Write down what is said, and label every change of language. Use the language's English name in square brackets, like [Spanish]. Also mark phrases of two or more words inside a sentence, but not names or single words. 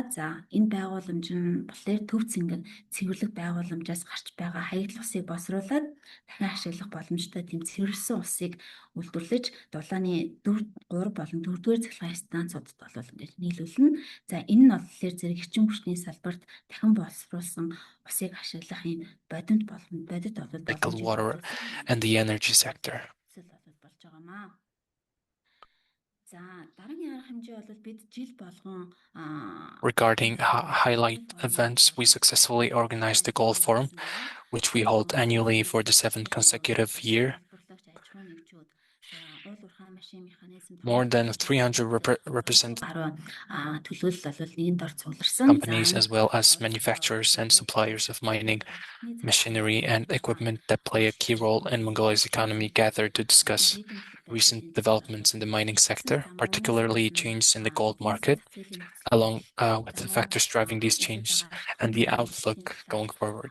[Mongolian] За энэ байгууламж нь болохоор төв цэвэрлэг байгууламжаас гарч байгаа хаягдл усыг боловсруулад дахин ашиглах боломжтой тийм цэвэрлсэн усыг үйлдвэрлэж дулааны 3 болон 4-р цахилгаан станцуудад бол ингэж нийлүүлнэ. За энэ нь болохоор зэрэг эрчим хүчний салбарт дахин боловсруулсан усыг ашиглах юм бодит [English] water and the energy sector. [Mongolian] болж байгаамаа. За дараагийн арга хэмжээ бол бид жил болгон [English] Regarding highlight events, we successfully organized the Gold Forum, which we hold annually for the 7th consecutive year. More than 300 companies, as well as manufacturers and suppliers of mining machinery and equipment that play a key role in Mongolia's economy, gathered to discuss recent developments in the mining sector, particularly changes in the gold market, along with the factors driving these changes and the outlook going forward.